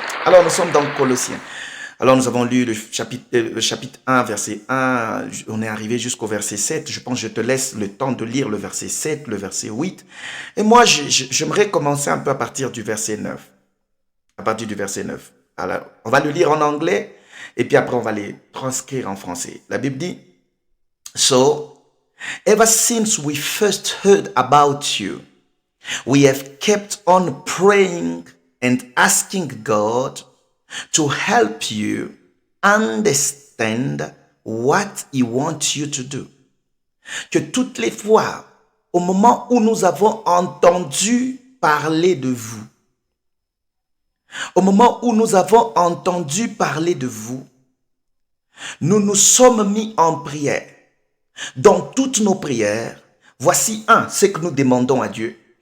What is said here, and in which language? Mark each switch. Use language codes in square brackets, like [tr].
[fr] Alors, nous sommes dans Colossiens. Alors, nous avons lu le chapitre 1, verset 1. On est arrivé jusqu'au verset 7. Je pense que je te laisse le temps de lire le verset 7, le verset 8. Et moi, j'aimerais commencer un peu à partir du verset 9. À partir du verset 9. Alors, on va le lire en anglais et puis après, on va les transcrire en français. La Bible dit, [en] So, ever since we first heard about you, we have kept on praying and asking God to help you understand what He wants you to do. [fr] Que toutes les fois, au moment où nous avons entendu parler de vous, au moment où nous avons entendu parler de vous, nous nous sommes mis en prière. Dans toutes nos prières, voici ce que nous demandons à Dieu.